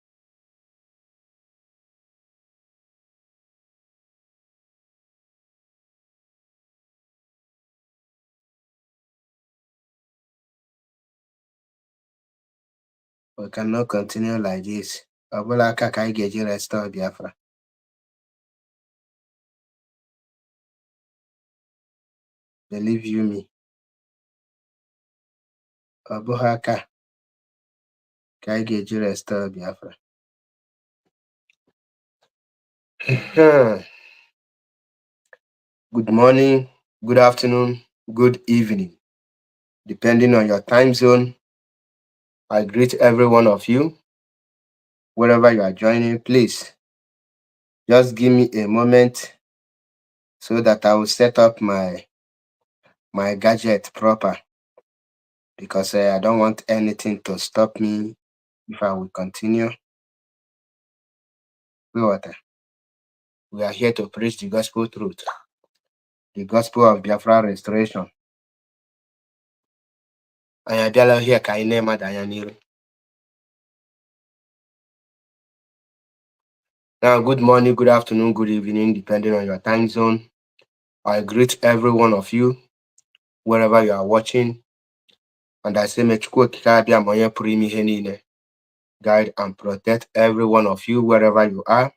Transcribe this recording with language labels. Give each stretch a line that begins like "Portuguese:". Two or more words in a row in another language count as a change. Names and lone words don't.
English: We cannot continue like this.
Igbo: Obulaka ka anyị ga-eji restore Biafra.
English: Believe you me.
Igbo: Obulaka ka anyị ga-eji restore Biafra.
English: Good morning, good afternoon, good evening. Depending on your time zone, I greet every one of you. Wherever you are joining, please just give me a moment so that I will set up my gadget proper, because I don't want anything to stop me if I will continue. We are here to preach the gospel truth, the gospel of Biafra restoration.
Igbo: Anyị abịala here ka anyị na-emada anya n'iru.
English: Now, good morning, good afternoon, good evening, depending on your time zone. I greet every one of you, wherever you are watching. And I say, guide and protect every one of you, wherever you are.